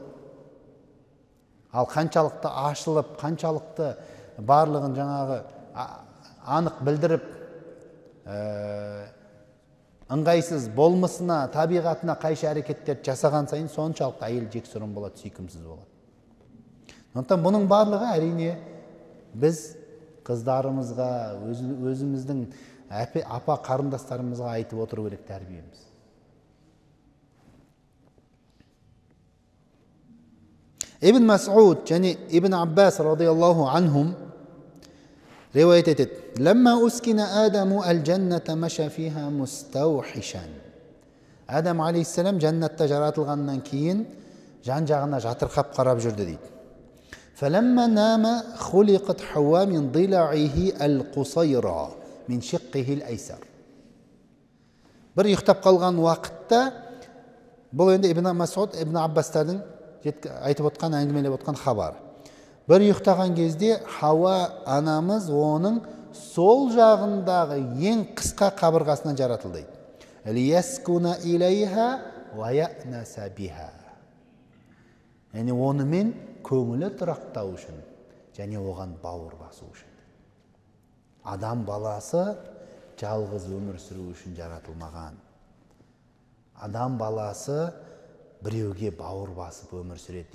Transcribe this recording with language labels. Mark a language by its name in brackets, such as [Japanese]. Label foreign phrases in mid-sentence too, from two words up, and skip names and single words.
[Kazakh] Ал қаншалықты ашылып, қаншалықты барлығын жаңағы анық білдіріп, ыңғайсыз болмысына, табиғатына қайшы әрекеттер жасаған сайын, соншалықты әйел жексұрын болады, сүйкімсіз болады. Сондықтан бұның барлығы әрине біз қыздарымызға, өзіміздің апа қарындастарымызға айтып отыру керек тәрбиеміз. Ибн Мас'уд және Ибн Аббас [Arabic] رضي الله عنهم [Kazakh] риуаят етеді. [Arabic] لما أسكن آدم الجنة مشى فيها مستوحشا. [Kazakh] Адам алейхиссалам жаннатта жаратылғаннан кейін жан-жағына жатырқап қарап жүрді дейді. [Arabic] فلما نام خلقت حواء من ضلعه القصيرة من شقه الأيسر. [Kazakh] Bir ұйықтап қалған уақытта, бұл енді Ибн Мас'уд, Ибн Аббастардың айтып отқан, әңгімелеп отқан хабар. Bir ұйықтаған кезде Хауа анамыз оның сол жағындағы ең қысқа қабырғасынан жаратылды. [Arabic] ليسكن إليها ويأنس بها. [Kazakh] Яғни онымен көңілі тұрақтау үшін және оған бауыр басу үшін. Адам баласы жалғыз өмір сүру үшін жаратылмаған. Адам баласы біреуге бауыр басып өмір сүреді.